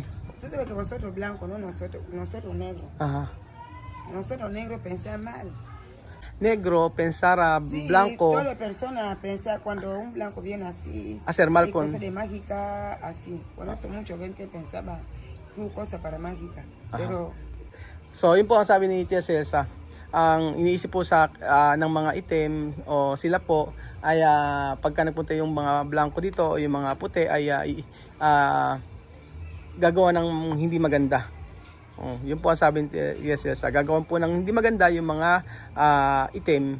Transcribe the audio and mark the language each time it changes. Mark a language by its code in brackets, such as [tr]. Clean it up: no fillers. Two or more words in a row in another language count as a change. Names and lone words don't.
[es] Tú sabes que vosotros blancos, no nosotros negros. Ajá. Nosotros negros pensamos mal. Negro, pensar a Sí, blanco, todas las personas piensan cuando un blanco viene así. hacer mal hay con... cosas de mágica así. Por eso mucha gente pensaba tu cosa para mágica. Pero [tl] So, yun po ang sabi ni Tia Cesa. Ang iniisip po sa ng mga itim o sila po ay pagka nagpunta yung mga blanco dito o yung mga puti ay gagawa ng hindi maganda. Yun po ang sabi ni Tia Cesa. Gagawan po ng hindi maganda yung mga itim.